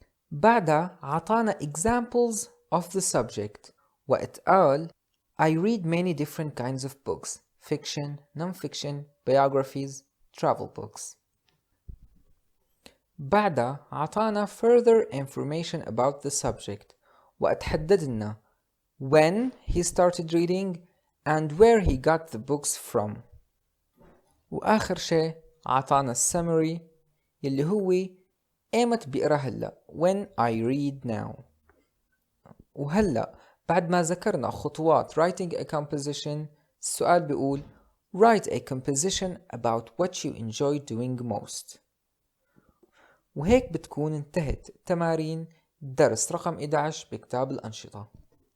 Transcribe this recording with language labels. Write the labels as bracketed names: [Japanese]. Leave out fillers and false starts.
[Arabic] بعدها عطانا [English] examples of the subject [Arabic] وقت قال [English] I read many different kinds of books fiction, non-fiction, biographies, travel books. [Arabic] بعدها عطانا [English] further information about the subject [Arabic] وقت حددنا [English] when he started reading and where he got the books from. [Arabic] وآخر شيء عطانا summary يلي هو ايمت بقرا هلا [English] when I read now. [Arabic] وهلا بعد ما ذكرنا خطوات [English] writing a composition [Arabic] السؤال بيقول [English] write a composition about what you enjoy doing most. [Arabic] وهيك بتكون انتهت تمارين درس رقم 11 بكتاب الأنشطة.